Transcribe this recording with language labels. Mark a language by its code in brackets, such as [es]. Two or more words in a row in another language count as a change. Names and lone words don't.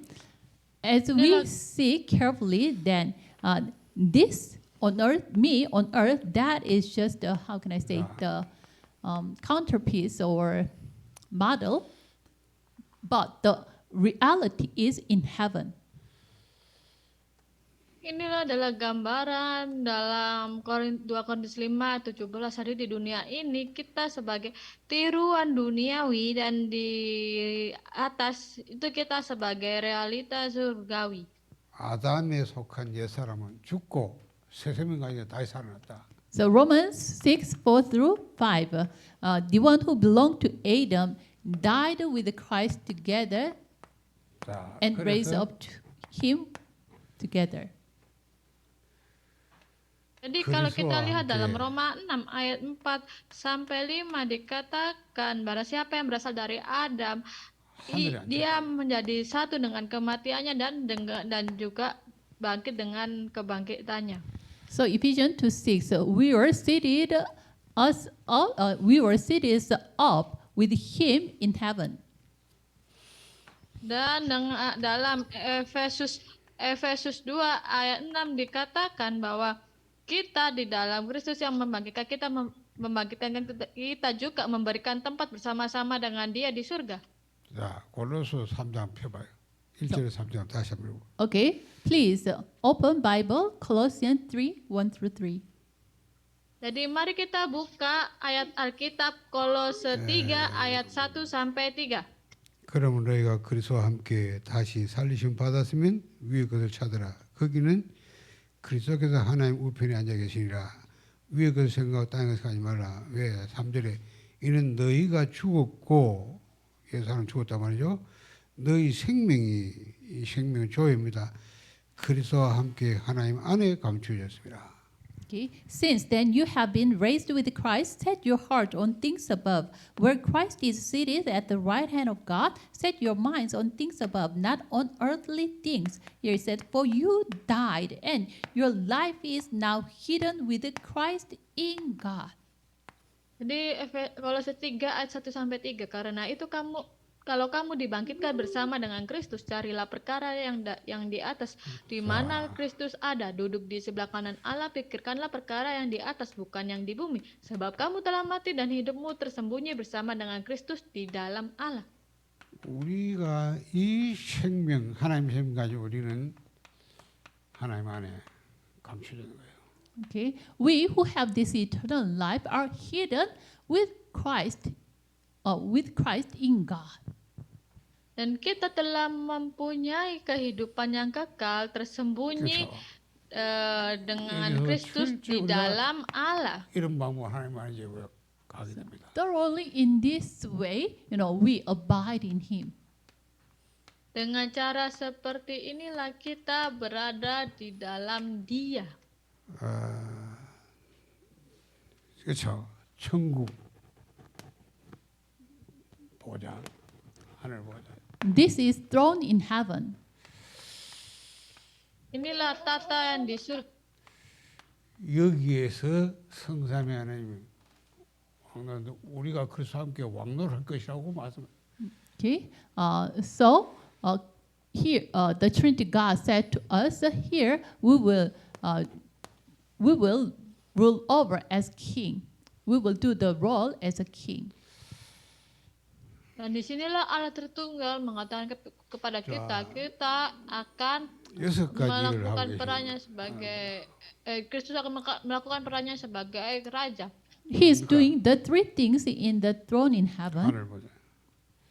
[en] As we see carefully, then this on earth, me on earth, that is just how can I say the counterpiece or model, but the reality is in heaven. [id] Inilah adalah gambaran dalam 2 Korintus 5 17. Hari di dunia ini kita sebagai tiruan duniawi, dan di atas itu kita sebagai realita surgawi. [ko] 아담에 속한 옛사람은 죽고 새 생명과 다시 살아났다. [en] So Romans 6:4 through 5, the one who belonged to Adam died with Christ together [ko] 자, [en] and raised [ko] 그래서 [en] up to him together. [id] Jadi kalau kita Kerisuan, lihat dalam oke. Roma 6 ayat 4 sampai 5 dikatakan barang siapa yang berasal dari Adam, [ko] 하늘에 앉았다. [id] dia menjadi satu dengan kematiannya dan juga bangkit dengan kebangkitannya. [en] So Ephesians 2:6, we were seated up with him in heaven. [id] Dan dalam Efesus 2 ayat 6 dikatakan bahwa kita di dalam Kristus yang membangkitkan kita, membangkitkan kita juga memberikan tempat bersama-sama dengan Dia di surga. [ko] 자, 골로새 3장 펴봐요. 1절에 3장 다시 한번 읽고. [en] Okay, please open Bible Colossians 3:1 through 3. [id] Jadi mari kita buka ayat Alkitab Kolose 3 ayat 1 sampai 3. [ko] 그러면 너희가 그리스도와 함께 다시 살리심 받았으면 위의 것을 찾으라. 거기는 그리스도께서 하나님 우편에 앉아 계시니라. 위의 것을 생각하고 땅의 것을 하지 말라. 왜? 3절에 이는 너희가 죽었고 예수는 죽었단 말이죠. 너희 생명이 이 생명은 조회입니다. 그리스도와 함께 하나님 안에 감추어졌습니다. [en] Okay, since then you have been raised with Christ, set your heart on things above, where Christ is seated at the right hand of God. Set your minds on things above, not on earthly things. Here it said, for you died, and your life is now hidden with Christ in God. [id] Jadi Kolose 3 ayat 1 sampai 3, karena itu kalau kamu dibangkitkan bersama dengan Kristus, carilah perkara yang di atas, di mana Kristus ada, duduk di sebelah kanan Allah. Pikirkanlah perkara yang di atas, bukan yang di bumi. Sebab kamu telah mati dan hidupmu tersembunyi bersama dengan Kristus di dalam Allah. [ko] 우리가 이 생명, 하나님 생명 가지고 우리는 하나님 안에 감추어진 거예요. [en] Okay, we who have this eternal life are hidden with Christ in God. [id] Dan kita telah mempunyai kehidupan yang kekal, tersembunyi dengan [ko] 그래서 [id] Kristus di [ko] 실제 [id] dalam Allah. [ko] 이런 마음으로 하나님 안에 이제 가게 됩니다. [en] Thoroughly in this way, we abide in Him. [id] Dengan cara seperti inilah kita berada di dalam Dia. [ko] 그렇죠. 천국 보좌, 하늘 보좌. [en] This is throne in heaven. [id] Inilah tata yang di surga. [ko] 여기에서 성삼위 하나님이 우리가 그리스도와 함께 왕노할 것이라고 말씀. [en] Okay, so here the Trinity God said to us, here we will rule over as king. We will do the role as a king. [id] Dan disinilah Allah Tritunggal mengatakan kepada kita akan [ko] 여섯 가지를 [id] melakukan [ko] 하고 [id] perannya [ko] 계십니다. [id] sebagai Kristus akan melakukan perannya sebagai raja. [en] He is doing the three things in the throne in heaven.